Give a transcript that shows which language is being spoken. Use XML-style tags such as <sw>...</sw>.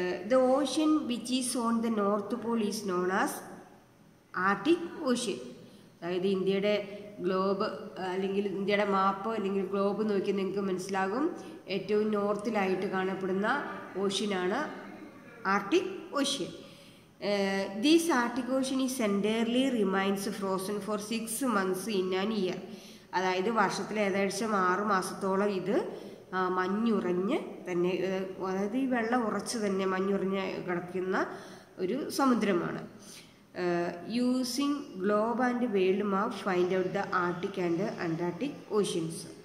<en>The ocean which is on the North Pole is known as Arctic Ocean.</en> <ml>അതായത് ഇന്ത്യയുടെ globe അല്ലെങ്കിൽ ഇന്ത്യയുടെ മാപ്പ് അല്ലെങ്കിൽ ഗ്ലോബ് നോക്കി നിങ്ങൾക്ക് മനസ്സിലാകും. ഏറ്റവും നോർത്തിലായിട്ട് കാണപ്പെടുന്ന ഓഷ്യനാണ് Arctic ocean.</ml> <en>This Arctic Ocean is entirely remains frozen for 6 months in an year.</en> <ml>അതായത് വർഷത്തിൽ ഏകദേശം 6 മാസത്തോളം ഇത് മഞ്ഞുറഞ്ഞ് തന്നെ, അതായത് ഈ വെള്ളം ഉറച്ച് തന്നെ മഞ്ഞുറഞ്ഞ് കിടക്കുന്ന ഒരു സമുദ്രമാണ്.</ml> <en>Using globe and world map find out the Arctic and Antarctic oceans.</en>